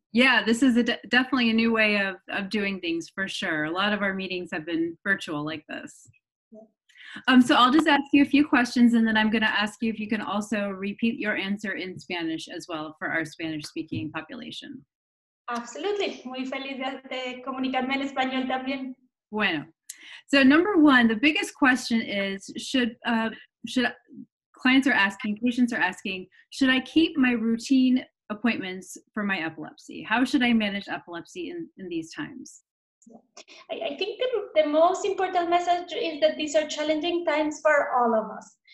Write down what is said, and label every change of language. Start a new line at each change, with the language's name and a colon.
English: Yeah, this is definitely a new way of doing things for sure. A lot of our meetings have been virtual like this. So I'll just ask you a few questions, and then I'm going to ask you if you can also repeat your answer in Spanish as well for our Spanish-speaking population. Absolutely.
Spanish: Muy feliz de comunicarme en español también. Bueno.
English: So number one, the biggest question is, should clients are asking, patients are asking, should I keep my routine appointments for my epilepsy? How should I manage epilepsy in these times? I think the most important message is that these are challenging times for all of us.